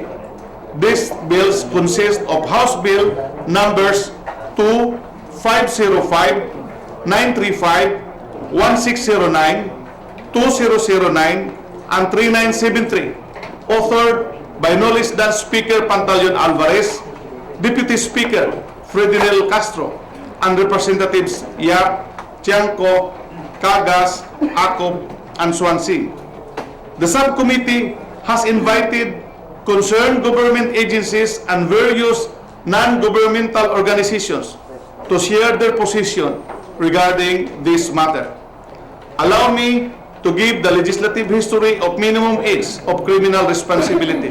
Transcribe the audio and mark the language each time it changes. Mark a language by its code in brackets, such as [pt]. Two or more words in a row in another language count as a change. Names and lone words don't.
[en] These bills consist of House Bill numbers 2505, 935, 1609, 2009, and 3973, authored by no less than Speaker Pantaleon Alvarez, Deputy Speaker Fredinel Castro, and Representatives Yap, Tiangco, Cagas, Acob, and Swansea. The subcommittee has invited concerned government agencies and various non-governmental organizations to share their position regarding this matter. Allow me to give the legislative history of minimum age of criminal responsibility.